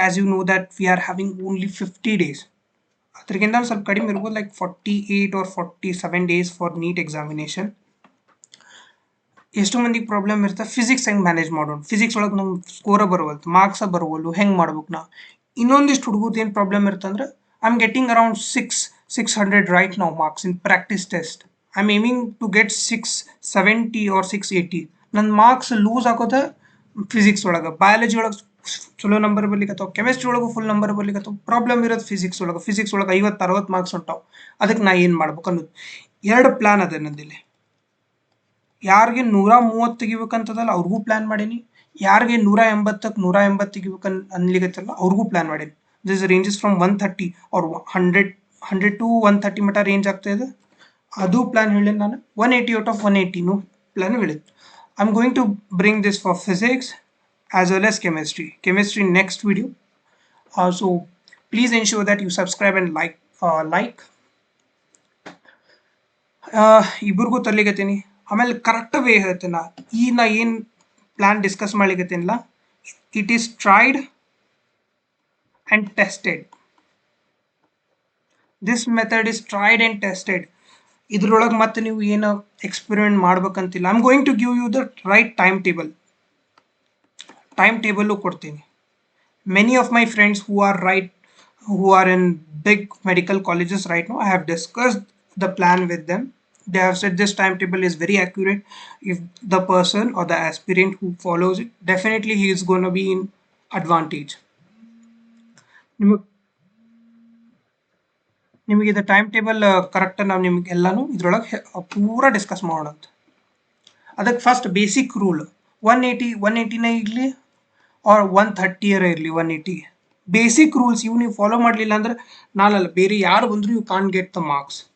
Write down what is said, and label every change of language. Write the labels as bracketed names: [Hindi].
[English] As you know that we are having only 50 days. [Kannada] ಅದಕ್ಕಿಂತ ಒಂದು ಸ್ವಲ್ಪ ಕಡಿಮೆ ಇರ್ಬೋದು, [English] Like 48 or 47 days for NEET examination. [Kannada] ಎಷ್ಟು ಮಂದಿಗೆ ಪ್ರಾಬ್ಲಮ್ ಇರುತ್ತೆ, ಫಿಸಿಕ್ಸ್ ಹೆಂಗೆ ಮ್ಯಾನೇಜ್ ಮಾಡೋಣ, ಫಿಸಿಕ್ಸ್ ಒಳಗೆ ನಮ್ಗೆ ಸ್ಕೋರ ಬರುವಲ್ತು, ಮಾರ್ಕ್ಸ ಬರುವಲ್ಲು, ಹೆಂಗೆ ಮಾಡ್ಬೇಕು ನಾ. ಇನ್ನೊಂದಿಷ್ಟು ಹುಡುಗದ್ದು ಏನು ಪ್ರಾಬ್ಲಮ್ ಇರುತ್ತೆ ಅಂದ್ರೆ, [English] I am getting around 600 right now marks in practice test. I am aiming to get 670 or 680. [Kannada] ನನ್ನ ಮಾರ್ಕ್ಸ್ ಲೂಸ್ ಆಗೋದ ಫಿಸಿಕ್ಸ್ ಒಳಗೆ, ಬಯಾಲಜಿ ಒಳಗೆ ಚಲೋ ನಂಬರ್ ಬರ್ಲಿಕ್ಕತ್ತವ, ಕೆಮಿಸ್ಟ್ರಿ ಒಳಗೂ ಫುಲ್ ನಂಬರ್ ಬರ್ಲಿಕ್ಕತ್ತವ. ಪ್ರಾಬ್ಲಮ್ ಇರೋದು ಫಿಸಿಕ್ಸ್ ಒಳಗೆ. ಫಿಸಿಕ್ಸ್ ಒಳಗೆ 50-60 ಮಾರ್ಕ್ಸ್ ಹೊಂಟಾವು. ಅದಕ್ಕೆ ನಾ ಏನು ಮಾಡ್ಬೇಕು ಅನ್ನೋದು ಎರಡು ಪ್ಲಾನ್ ಅದ ನಂದಿಲ್ಲಿ. ಯಾರಿಗೆ 130 ತೆಗಿಬೇಕಂತದಲ್ಲ ಅವ್ರಿಗೂ ಪ್ಲಾನ್ ಮಾಡೀನಿ, ಯಾರಿಗೆ 180ಕ್ಕೆ 180 ತೆಗಿಬೇಕು ಅನ್ಲಿಕ್ಕತ್ತಲ್ಲ ಅವ್ರಿಗೂ ಪ್ಲಾನ್ ಮಾಡೀನಿ. [English] this ranges from 130 or 100 to 130 [Kannada] ಮಟ್ಟ ರೇಂಜ್ ಆಗ್ತಾ ಇದೆ. ಅದು ಪ್ಲಾನ್ ಹೇಳಿದ್ ನಾನು. [English] 180 out of 180 plan ಹೇಳಿದ್. I am going to bring this for physics as well as chemistry next video. So please ensure that you subscribe and like. [Kannada] ಇಬ್ಬರಿಗೂ ತರ್ಲಿಕತ್ತೀನಿ. ಆಮೇಲೆ correct way ಹೇಳ್ತೇನೆ. ಈ ನಾ ಏನು plan discuss ಮಾಡ್ಲಿಕತ್ತೀನಿಲ್ಲ, [English] It is tried and tested. This method is tried and tested. [Kannada] ಇದ್ರೊಳಗೆ ಮತ್ತೆ ನೀವು ಏನು experiment ಮಾಡ್ಬೇಕಂತಿಲ್ಲ. [English] I am going to give you the right timetable ಕೊಡ್ತೀನಿ. Many of my friends who are in big medical colleges right now, I have discussed the plan with them. They have said this timetable is very accurate. If the person or the aspirant who follows it, definitely he is going to be in advantage. [Kannada] ನಿಮಗೆ ಇದು time table correct ನಾವು ನಿಮ್ಗೆ ಎಲ್ಲಾನು ಇದ್ರೊಳಗೆ ಪೂರ discuss ಮಾಡೋಣ. ಅದಕ್ಕೆ first basic rule 180ನೇ ಇರಲಿ ಆರ್ 130 ಇರಲಿ, 180 ಬೇಸಿಕ್ ರೂಲ್ಸ್ ಇವು ನೀವು ಫಾಲೋ ಮಾಡಲಿಲ್ಲ ಅಂದ್ರೆ ನಾನಲ್ಲ, ಬೇರೆ ಯಾರು ಬಂದರೂ [English] You can't get the marks.